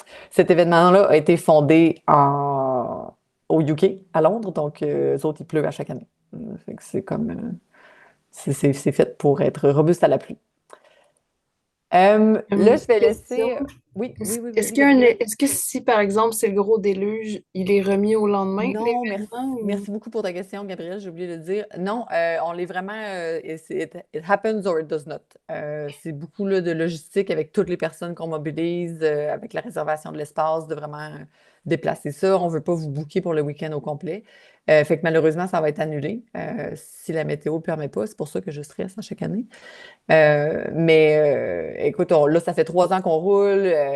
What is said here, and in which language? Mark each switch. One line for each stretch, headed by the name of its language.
French: Cet événement-là a été fondé au UK, à Londres, donc eux autres, il pleut à chaque année. Fait que c'est comme... c'est fait pour être robuste à la pluie. Là, je vais laisser... Oui, oui, oui. Est-ce que si, par exemple, c'est le gros déluge, il est remis au lendemain? Non, l'événement, ou- merci beaucoup pour ta question, Gabrielle, j'ai oublié de le dire. Non, on l'est vraiment...
English: it happens or it does not.
French: C'est beaucoup là, de logistique avec toutes les personnes qu'on mobilise, avec la réservation de l'espace, de vraiment déplacer ça. On ne veut pas vous booker pour le week-end au complet. Fait que malheureusement, ça va être annulé si la météo ne permet pas. C'est pour ça que je stresse à chaque année. Mais écoute, là, ça fait 3 ans qu'on roule.